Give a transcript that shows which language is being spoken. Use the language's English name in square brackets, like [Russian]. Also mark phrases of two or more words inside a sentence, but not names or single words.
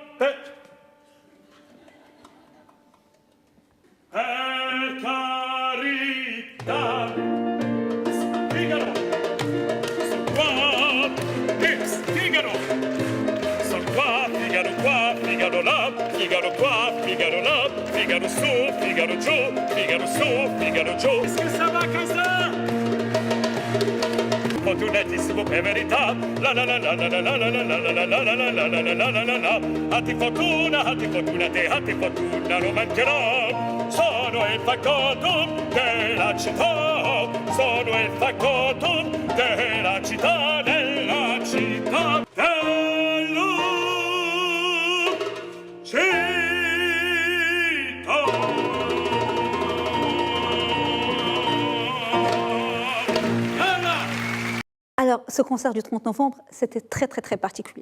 [Italian] Per carità. Figaro. Figaro là, Figaro qua, Figaro là, Figaro su, Figaro giù, Figaro su, Figaro giù. [French] Est-ce que ça va comme ça? [Italian] Fortunatissimo per verità, la la la la la la la la la la la la la la la la la la la. Atti fortuna te, atti fortuna non mancherà. Sono il factotum della città, sono il factotum della città, della città. [French] Alors, ce concert du 30 novembre, c'était très, très, très particulier.